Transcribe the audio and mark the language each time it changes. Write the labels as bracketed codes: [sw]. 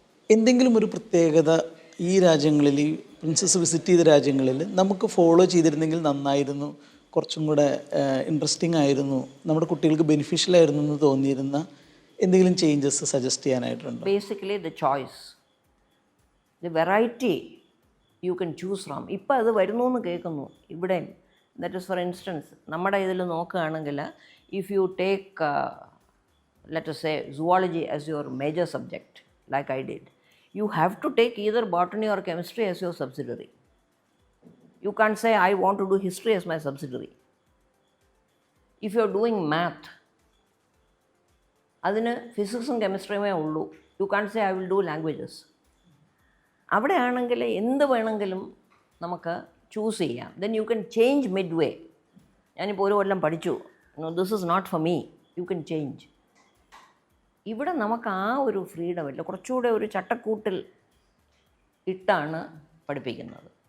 [ml] എന്തെങ്കിലും ഒരു പ്രത്യേകത ഈ രാജ്യങ്ങളിൽ, ഈ പ്രിൻസസ് വിസിറ്റ് ചെയ്ത രാജ്യങ്ങളിൽ നമുക്ക് ഫോളോ ചെയ്തിരുന്നെങ്കിൽ നന്നായിരുന്നു, കുറച്ചും കൂടെ ഇൻട്രസ്റ്റിംഗ് ആയിരുന്നു, നമ്മുടെ കുട്ടികൾക്ക് ബെനിഫിഷ്യൽ ആയിരുന്നു എന്ന് തോന്നിയിരുന്ന എന്തെങ്കിലും changes suggest ചെയ്യാനായിട്ടുണ്ടോ? [en] Basically the choice, the variety you can choose from. [ml] ഇപ്പം അത് വരുന്നു എന്ന് കേൾക്കുന്നു ഇവിടെ. [en] that is for instance, [ml] നമ്മുടെ ഇതിൽ നോക്കുകയാണെങ്കിൽ [en] If you take let us say zoology as your major subject like I did, you have to take either botany or chemistry as your subsidiary. You can't say I want to do history as my subsidiary. If you are doing math, [ml] അതിന് ഫിസിക്സും കെമിസ്ട്രിയുമേ ഉള്ളൂ. [en] You can't say I will do languages. [ml] അവിടെ ആണെങ്കിൽ എന്ത് വേണമെങ്കിലും നമുക്ക് choose ചെയ്യാം. [en] Then you can change midway. [ml] ഞാനിപ്പോൾ ഒരു കൊല്ലം പഠിച്ചു, [en] This is not for me, you can change. [ml] ഇവിടെ നമുക്ക് ആ ഒരു ഫ്രീഡം ഇല്ല, കുറച്ചുകൂടെ ഒരു ചട്ടക്കൂട്ടിൽ ഇട്ടാണ് പഠിപ്പിക്കുന്നത്.